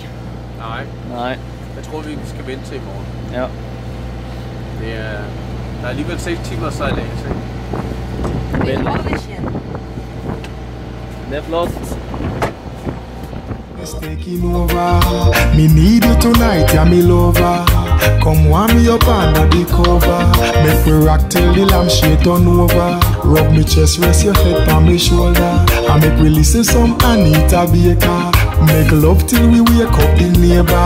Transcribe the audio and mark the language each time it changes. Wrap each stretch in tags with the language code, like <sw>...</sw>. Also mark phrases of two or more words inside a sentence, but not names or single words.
<da>Nej. Nej. Jeg tror, vi skal vente til i morgen. Ja. Der er alligevel 6 timer sejlads, ikke? Det er flot.</da> <en>It's taking over. Me need you tonight, yeah, me lover. Come warm me up under the cover. Make me rock till the lampshade turn over. Rub me chest, rest your head on my shoulder. I make we listen some Anita Baker. Make love till we wake up the neighbor.</en>